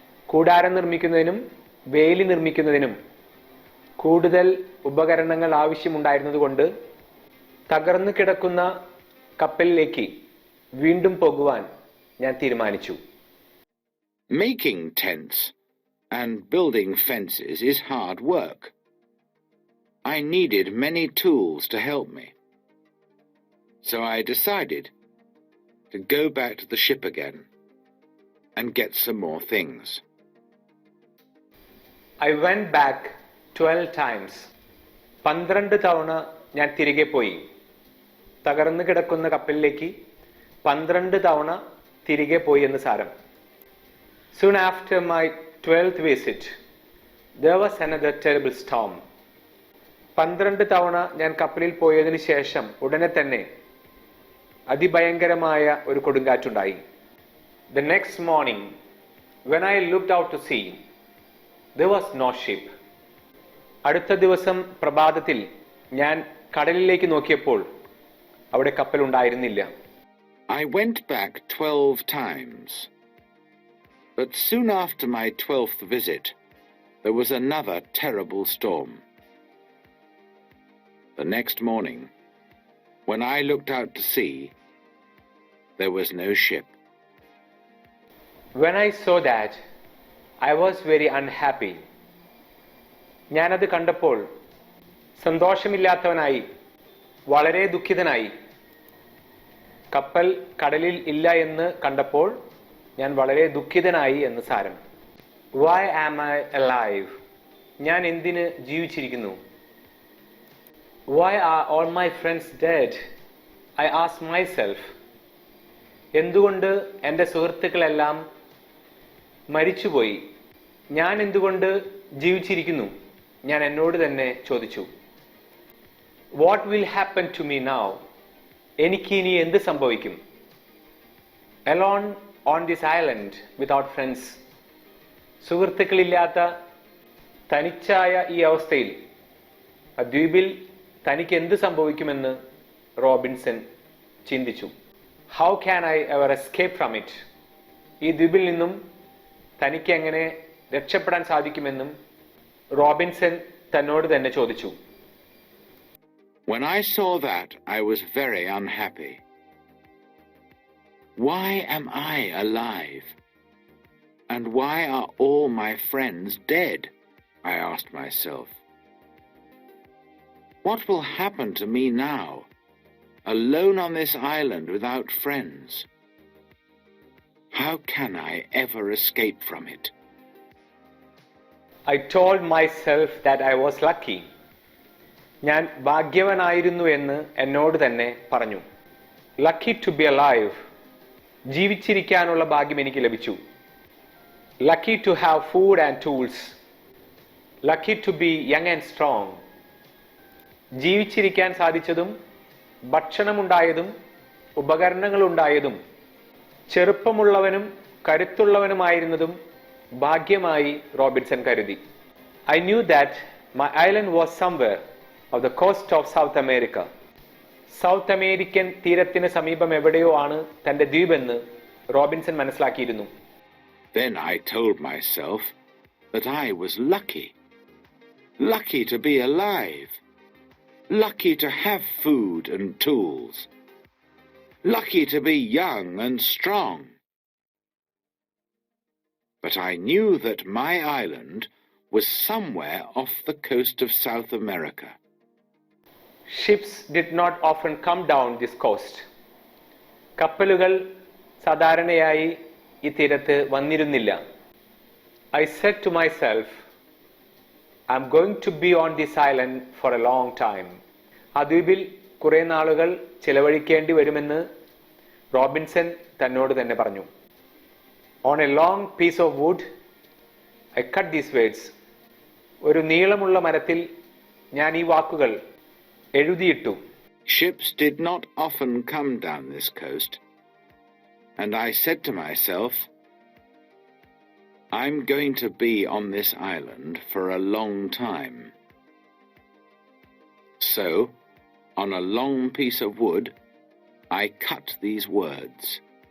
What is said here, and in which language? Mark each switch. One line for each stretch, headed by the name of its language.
Malayalam: കൂടാരം നിർമ്മിക്കുന്നതിനും വേലി നിർമ്മിക്കുന്നതിനും കൂടുതൽ ഉപകരണങ്ങൾ ആവശ്യമുണ്ടായിരുന്നതുകൊണ്ട് തകർന്നു കിടക്കുന്ന കപ്പലിലേക്ക് വീണ്ടും പോകുവാൻ ഞാൻ തീരുമാനിച്ചു.
English: Making tents and building fences is hard work. I needed many tools to help me. So I decided to go back to the ship again and get some more things. I went back 12 times.
Malayalam: 12 തവണ ഞാൻ തിരികെ പോയി. തകർന്നു കിടക്കുന്ന കപ്പലിലേക്ക് 12 തവണ തിരികെ പോയി എന്ന് സാരം.
English: Soon after my 12th visit, there was another terrible storm.
Malayalam: 12 തവണ ഞാൻ കപ്പലിൽ പോയതിനു ശേഷം ഉടനെ തന്നെ അതിഭയങ്കരമായ ഒരു കൊടുങ്കാറ്റുണ്ടായി.
English: The next morning, when I looked out to sea, there was no ship.
Malayalam: അടുത്ത ദിവസം പ്രഭാതത്തിൽ ഞാൻ കടലിലേക്ക് നോക്കിയപ്പോൾ അവിടെ കപ്പൽ ഉണ്ടായിരുന്നില്ല.
English: I went back 12 times. But soon after my 12th visit, there was another terrible storm. The next morning, when I looked out to sea, there was no ship. When I saw that, I was very unhappy.
Malayalam: ഞാനത് കണ്ടപ്പോൾ സന്തോഷമില്ലാത്തവനായി, വളരെ ദുഃഖിതനായി. കപ്പൽ കടലിൽ ഇല്ല എന്ന് കണ്ടപ്പോൾ ഞാൻ വളരെ ദുഃഖിതനായി എന്ന് സാരം.
English: Why am I alive?
Malayalam: ഞാൻ എന്തിന് ജീവിച്ചിരിക്കുന്നു?
English: Why are all my friends dead? I asked myself.
Malayalam: എന്തുകൊണ്ട് എൻ്റെ സുഹൃത്തുക്കളെല്ലാം മരിച്ചുപോയി? ഞാൻ എന്തുകൊണ്ട് ജീവിച്ചിരിക്കുന്നു? ഞാൻ എന്നോട് തന്നെ ചോദിച്ചു.
English: What will happen to me now?
Malayalam: എനിക്ക് ഇനി എന്ത് സംഭവിക്കും?
English: Alone on this island without friends.
Malayalam: സുഹൃത്തുക്കളില്ലാത്ത തനിച്ചായ ഈ അവസ്ഥയിൽ ആ ദ്വീപിൽ തനിക്ക് എന്ത് സംഭവിക്കുമെന്ന് റോബിൻസൺ ചിന്തിച്ചു.
English: How can I ever escape from it?
Malayalam: ഈ ദ്വീപിൽ നിന്നും തനിക്ക് എങ്ങനെ രക്ഷപ്പെടാൻ സാധിക്കുമെന്നും റോബിൻസൺ തന്നോട് തന്നെ ചോദിച്ചു.
English: When I saw that, I was very unhappy. Why am I alive? And why are all my friends dead? I asked myself. What will happen to me now, alone on this island without friends? How can I ever escape from it? I told myself that I was lucky.
Malayalam: ഞാൻ ഭാഗ്യവാനായിരുന്നു എന്ന് എന്നോട് തന്നെ പറഞ്ഞു.
English: Lucky to be alive.
Malayalam: ജീവിച്ചിരിക്കാനുള്ള ഭാഗ്യം എനിക്ക് ലഭിച്ചു.
English: Lucky to have food and tools. Lucky to be young and strong.
Malayalam: ജീവിച്ചിരിക്കാൻ സാധിച്ചതും ഭക്ഷണമുണ്ടായതും ഉപകരണങ്ങളുണ്ടായതും ചെറുപ്പമുള്ളവനും കരുത്തുള്ളവനുമായിരുന്നതും ഭാഗ്യമായി Robinson കരുതി.
English: I knew that my island was somewhere of the coast of South America.
Malayalam: South American തീരത്തിന് സമീപം എവിടെയോ ആണ് തന്റെ ദ്വീപെന്ന് Robinson മനസ്സിലാക്കിയിരുന്നു.
English: Then I told myself that I was lucky. Lucky to be alive. Lucky to have food and tools. Lucky to be young and strong. But I knew that my island was somewhere off the coast of South America. Ships did not often come down this coast.
Malayalam: കപ്പലുകൾ സാധാരണയായി ഈ തീരത്ത് വന്നിരുന്നില്ല.
English: I said to myself, I'm going to be on this island for a long time.
Malayalam: ആ ദ്വീപിൽ കുറേ നാളുകൾ ചിലവഴിക്കേണ്ടി വരുമെന്ന് Robinson തന്നോട് തന്നെ പറഞ്ഞു.
English: On a long piece of wood, I cut these words.
Malayalam: ഒരു നീളമുള്ള മരത്തിൽ ഞാൻ ഈ വാക്കുകൾ എഴുതിയിട്ടു.
English: Ships did not often come down this coast, and I said to myself, I'm going to be on this island for a long time. So, on a long piece of wood, I cut these words.